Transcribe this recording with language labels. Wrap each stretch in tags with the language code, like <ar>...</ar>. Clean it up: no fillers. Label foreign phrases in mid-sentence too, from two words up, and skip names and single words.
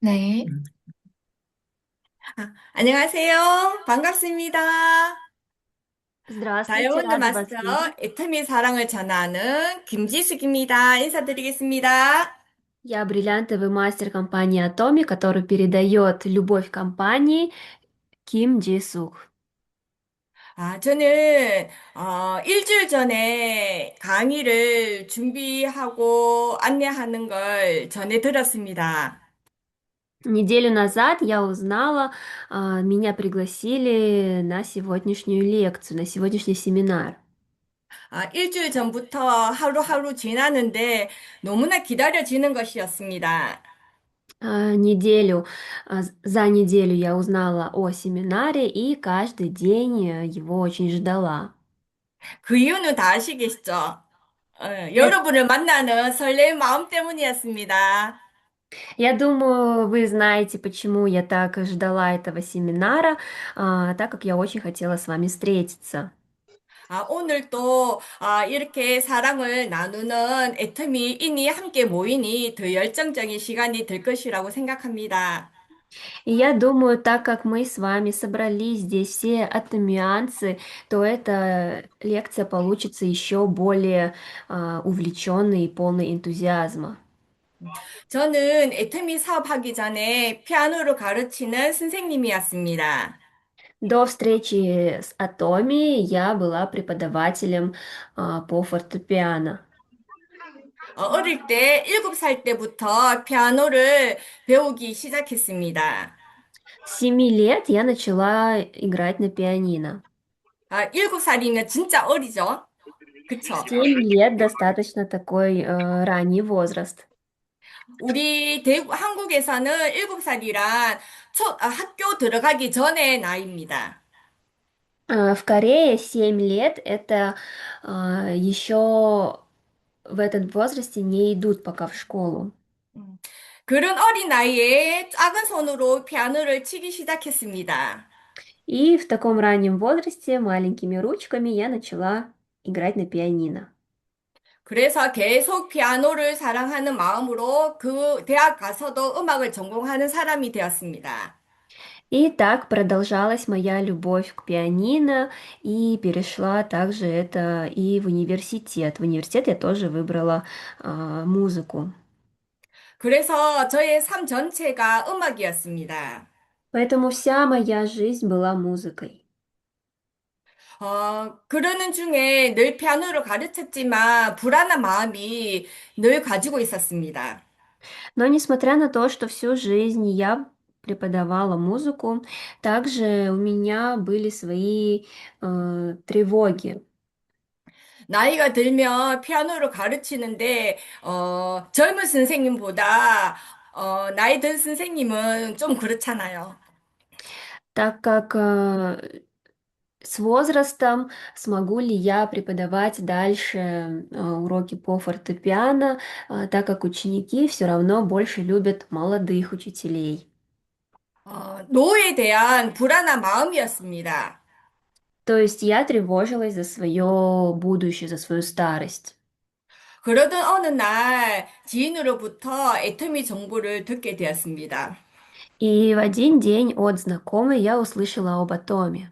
<ko>네. 안녕하세요. 반갑습니다.</ko> <ru>Здравствуйте,</ru> <ko>다이아몬드</ko> <ru>рада</ru> <ko>마스터</ko> <ru>вас видеть.</ru> <ko>애터미 사랑을 전하는 김지숙입니다. 인사드리겠습니다.</ko> <ru>Я бриллиантовый мастер компании Atomi, который передает любовь компании Ким Джи Сук.</ru> <ko>저는 일주일 전에 강의를 준비하고 안내하는 걸 전해 들었습니다.</ko> <ru>Неделю назад я узнала, меня пригласили на сегодняшнюю лекцию, на сегодняшний семинар.</ru> <ko>일주일 전부터 하루하루 지나는데 너무나 기다려지는 것이었습니다.</ko> <ru>За неделю я узнала о семинаре и каждый день его очень ждала.</ru> <ko>그 이유는 다 아시겠죠?</ko> <ru>Я,</ru> <ko>여러분을 만나는 설레는 마음 때문이었습니다.</ko> <ru>я думаю, вы знаете, почему я так ждала этого семинара, так как я очень хотела с вами встретиться.</ru> <ko>오늘 또 이렇게 사랑을 나누는 애터미인이 함께 모이니 더 열정적인 시간이 될 것이라고 생각합니다.</ko> <ru>И я думаю, так как мы с вами собрались здесь все атомианцы, то эта лекция получится еще более увлеченной и полной энтузиазма.</ru> <ko>저는 애터미 사업하기 전에 피아노를 가르치는 선생님이었습니다.</ko> <ru>До встречи с Атоми я была преподавателем по фортепиано.</ru> <ko>어릴 때 7살 때부터 피아노를 배우기 시작했습니다.</ko> <ru>С 7 лет я начала играть на пианино.</ru> <ko>7살이면 진짜 어리죠? 그쵸?</ko> <ru>7 лет достаточно такой ранний возраст.</ru> <ko>우리 한국에서는 7살이란 학교 들어가기 전의 나이입니다.</ko> <ru>В Корее 7 лет это еще в этом возрасте не идут пока в школу.</ru> <ko>음, 그런 어린 나이에 작은 손으로 피아노를 치기 시작했습니다.</ko> <ru>И в таком раннем возрасте маленькими ручками я начала играть на пианино.</ru> <ko>그래서 계속 피아노를 사랑하는 마음으로 그 대학 가서도 음악을 전공하는 사람이 되었습니다.</ko> <ru>И так продолжалась моя любовь к пианино, и перешла также это и в университет. В университет я тоже выбрала музыку.</ru> <ko>그래서 저의 삶 전체가 음악이었습니다.</ko> <ru>Поэтому вся моя жизнь была музыкой.</ru> <ko>그러는 중에 늘 피아노를 가르쳤지만 불안한 마음이 늘 가지고 있었습니다.</ko> <ru>Но несмотря на то, что всю жизнь я преподавала музыку, также у меня были свои тревоги.</ru> <ko>나이가 들면 피아노를 가르치는데, 젊은 선생님보다, 나이 든 선생님은 좀 그렇잖아요.</ko> <ru>Так как с возрастом смогу ли я преподавать дальше уроки по фортепиано, так как ученики все равно больше любят молодых учителей.</ru> <ko>노후에 대한 불안한 마음이었습니다.</ko> <ru>То есть я тревожилась за свое будущее, за свою старость.</ru> <ko>그러던 어느 날 지인으로부터 애터미 정보를 듣게 되었습니다.</ko> <ru>И в один день от знакомой я услышала об атоме.</ru>